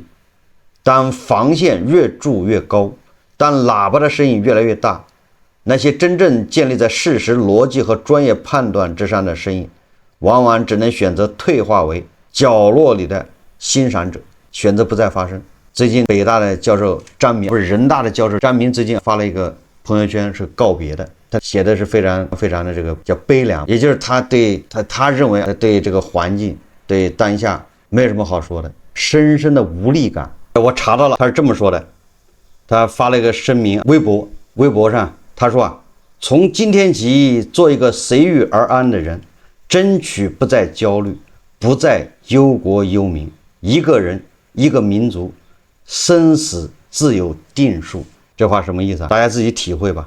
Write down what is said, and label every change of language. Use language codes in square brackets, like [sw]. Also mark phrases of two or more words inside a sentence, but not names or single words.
[zh] 當防線越築越高，當喇叭的聲音越來越大，那些真正建立在事實邏輯和專業判斷之上的聲音，往往只能選擇退化為角落裡的欣賞者，選擇不再發聲。最近北大的教授張明，不是人大的教授张明，最近發了一個朋友圈是告別的，他写的是非常的这个叫悲凉，也就是他認為對這個環境、對當下沒有什麼好說的，深深的無力感。我查到了，他是這麼說的，他發了一個聲明，微博上他說從今天起做一個隨遇而安的人，爭取不再焦慮，不再憂國憂民，一個人一個民族，生死自有定數， 這話什麼意思啊？大家自己體會吧。